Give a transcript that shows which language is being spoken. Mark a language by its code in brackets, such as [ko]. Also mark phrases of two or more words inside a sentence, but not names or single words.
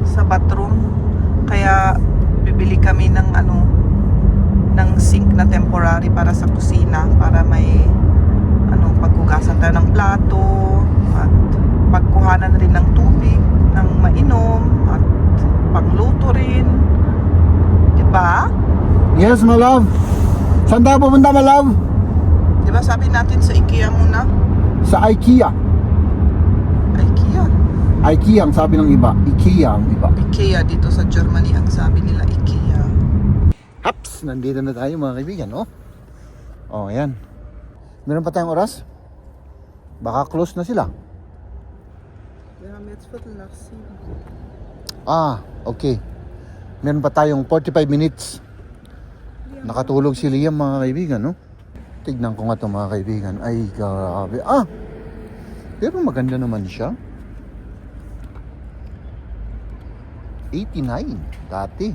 [tl] Kaya bibili kami ng ng sink na temporary para sa kusina para may paghugasan tayo ng plato at pagkuhanan rin ng tubig ng mainom at pangluto rin. Diba? [en] Yes, my love. [tl] Saan tayo pupunta, [en] my love? [tl] Diba sabi natin sa IKEA muna? Sa IKEA. IKEA? IKEA ang sabi ng iba. IKEA ang iba. IKEA dito sa Germany ang sabi nila. Oops, nandito na tayo mga kaibigan, oh. Oh, ayan. Meron pa tayong oras? Baka close na sila. [de] Wir haben jetzt Viertel nach 7. [tl] Ah, okay. Meron pa tayong 45 minutes. Nakatulog si Liam mga kaibigan, no? Tignan ko nga ito mga kaibigan. Ay, grabe. Ah! Pero maganda naman siya. 89 dati.